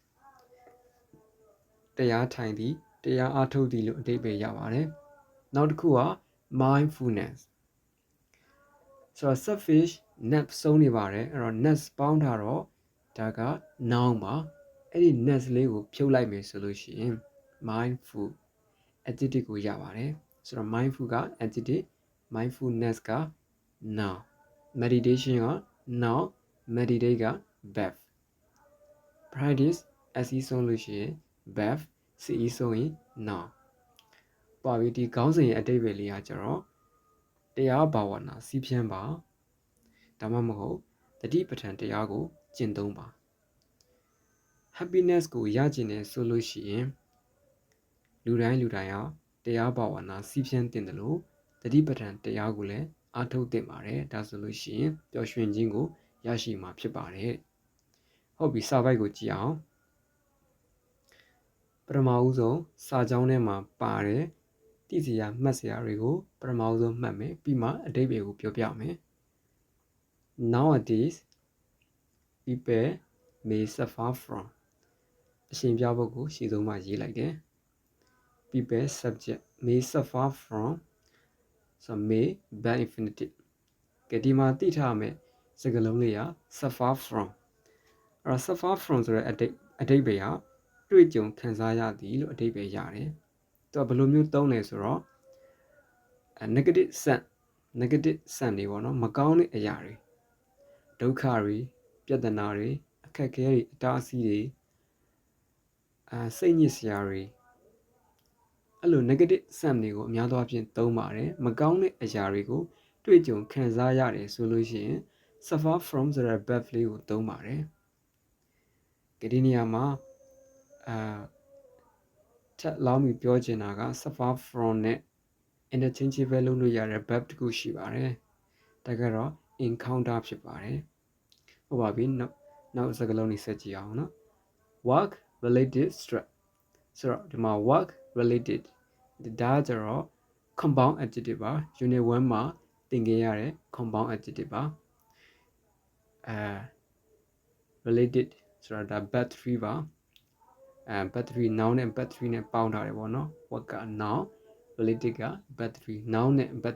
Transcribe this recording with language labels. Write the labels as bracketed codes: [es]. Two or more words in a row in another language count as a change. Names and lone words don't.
[my] တရားထိုင်သည်တရားအထုတ်သည်လို့အဓိပ္ပာယ်ရပါတယ်နောက်တစ်ခုက mindfulness ဆိုတော့ [en] suffix ness [my] ဆုံးနေပါတယ်အဲ့တော့ ness ပေါင်းထားတော့ဒါက noun ပါအဲ့ဒီ ness လေးကို ဖြုတ်လိုက်မယ်ဆိုလို့ရှိရင် [en] mindful adjective [my] ကိုရပါတယ်ဆိုတော့ mindful က [en] adjective mindfulness [my] က [en] noun meditation [my] က [en] noun meditate [my] က [en] verb practice SE [my] ဆုံး လို့ရှိရင် [en] verb CE [my] ဆုံးရင် noun ပါပြီဒီခေါင်းစဉ်ရဲ့အဓိပ္ပာယ်လေးကကျတော့တရားဘာဝနာစီးဖြန်းပါဒါမှမဟုတ်တတိပဋ္ဌာန်တရားကိုကျင့်သုံးပါ happiness ကိုရကျင်တယ်ဆိုလို့ရှိရင်လူတိုင်းဟာတရားဘာဝနာစီးဖြန်းတင်တယ်လို့တတိပဋ္ဌာန်တရားကိုလည်းအားထုတ်သင့်ပါတယ်ဒါဆိုလို့ရှိရင်ပျော်ရွှင်ခြင်းကိုရရှိမှာဖြစ်ပါတယ်ဟုတ်ပြီစာပိုက်ကိုကြည့်အောင် ပထမဦးဆုံးစာကြောင်းထဲမှာပါတယ်သိစရာမှတ်စရာတွေကိုပထမဦးဆုံးမှတ်မယ်ပြီးမှအဓိပ္ပာယ်ကိုပြောပြ [en] မယ် Nowadays people may suffer from [my] အရှင်ပြပုဂ္ဂိုလ်ရှေ့ဆုံးမှာရေးလိုက်တယ် [en] people subject may suffer from so may by infinitive [my] ကဲဒီမှာသိထားမယ်စကားလုံးလေးက [en] suffer from [my] အဲ့တော့ [en] suffer from [my] ဆိုတဲ့အဓိပ္ပာယ်ကတွေ့ကြုံခံစားရသည်လို့အဓိပ္ပာယ်ရတယ်သူကဘယ်လိုမျိုးသုံးလဲဆိုတော့ [en] negative sense [my] တွေပေါ့နော်မကောင်းတဲ့အရာတွေဒုက္ခတွေပြဿနာတွေအခက်အခဲတွေအတားအဆီးတွေ စိတ်ညစ်စရာတွေအဲ့လို [en] negative sense [my] တွေကိုအများသောအားဖြင့်သုံးပါတယ်မကောင်းတဲ့အရာတွေကိုတွေ့ကြုံခံစားရတယ်ဆိုလို့ရှိရင် [en] suffer from [my] ဆိုတဲ့ verb လေးကိုသုံးပါတယ်ဒီနေရာမှာ ထပ်လောင်းပြီးပြောချင်တာက [en] suffer from [my] နဲ့ interchangeable လုပ်လို့ရတဲ့ verb တစ်ခုရှိပါတယ်ဒါကတော့ encounter ဖြစ်ပါတယ်ဟုတ်ပါပြီနောက်စကားလုံးလေးဆက်ကြည့်အောင်နော် [en] work related stress [my] ဆိုတော့ဒီမှာ [en] work related [my] ဒါကြတော့ [en] compound adjective [my] ပါ [en] unit 1 [my] မှာသင်ခဲ့ရတဲ့ [en] compound adjective [my] ပါ [en] related ဆိုတော့ဒါ verb 3ပါverb 3 noun နဲ့ verb 3 [my] နဲ့ပေါင်းထားတယ်ပေါ့နော် [en] work က noun related က verb 3 noun နဲ့ verb